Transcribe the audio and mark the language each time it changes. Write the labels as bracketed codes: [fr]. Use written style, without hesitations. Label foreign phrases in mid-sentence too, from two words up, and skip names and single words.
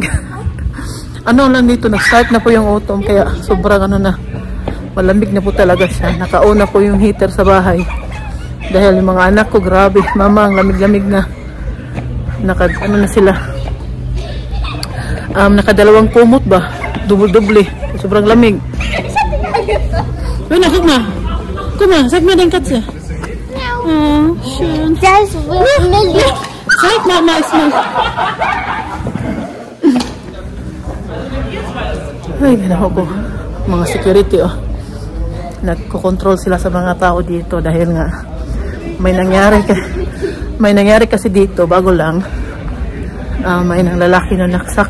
[tl] Lang dito, nag-start na po yung autumn, kaya sobrang malamig na po talaga siya. Nakauna po yung heater sa bahay. Dahil yung mga anak ko, grabe, mama, ang lamig-lamig na. Na sila. Nakadalawang kumot ba? Double-double. Sobrang lamig. [de] Guck mal, sag mal dein Katze. Oh, schön. Das wird Lily. Zeig Mama mal. [tl] Ay, ganaw ko. Mga security, oh. Nagko-control sila sa mga tao dito dahil nga may nangyari kasi dito, bago lang. May nang lalaki na naksak.